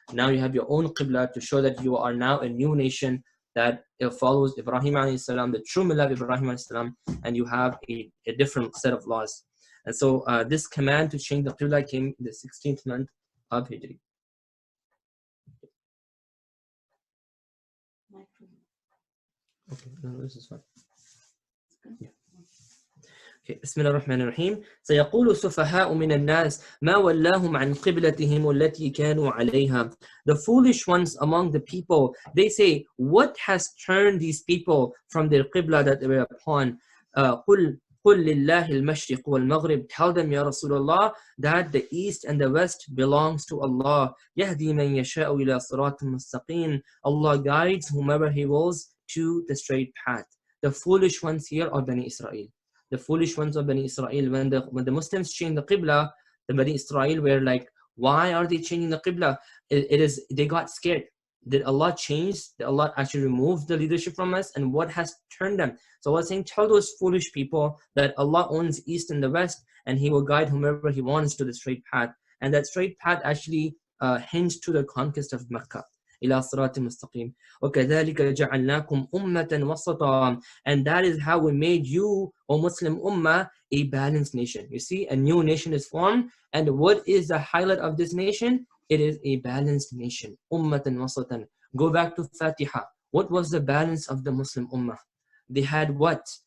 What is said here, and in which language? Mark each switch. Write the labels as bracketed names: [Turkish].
[English] Now you have your own Qibla to show that you are now a new nation that follows Ibrahim alayhi salam, the true Millah of Ibrahim alayhi salam, and you have a different set of laws. And so this command to change the Qibla came in the 16th month of Hijri. Okay, no, this is fine. Yeah. Okay. [Arabic] بسم الله الرحمن الرحيم. سيقول السفهاء من الناس ما ولاهم عن قبلتهم التي كانوا عليها. [English] The foolish ones among the people, they say, what has turned these people from their qibla that they were upon? [Arabic] قل لله المشرق والمغرب. [English] Tell them, Ya Rasulullah, that the east and the west belongs to Allah. [Arabic] يهدي من يشاء إلى صراط مستقيم. [English] Allah guides whomever He wills to the straight path. The foolish ones here are Bani Israel. The foolish ones of Bani Israel, when the Muslims changed the Qibla, the Bani Israel were like, why are they changing the Qibla? They got scared. Did Allah change? Did Allah actually remove the leadership from us? And what has turned them? So Allah was saying, tell those foolish people that Allah owns east and the west, and He will guide whomever He wants to the straight path. And that straight path actually hinged to the conquest of Mecca. [Arabic] إلى صراط مستقيم وكذلك جعلناكم أمة وسطا. [English] And that is how we made you, O Muslim Ummah, a balanced nation. You see, a new nation is formed, and what is the highlight of this nation? It is a balanced nation. [Arabic] أمة وسطا. [English] Go back to Fatiha. What was the balance of the Muslim Ummah? They had what?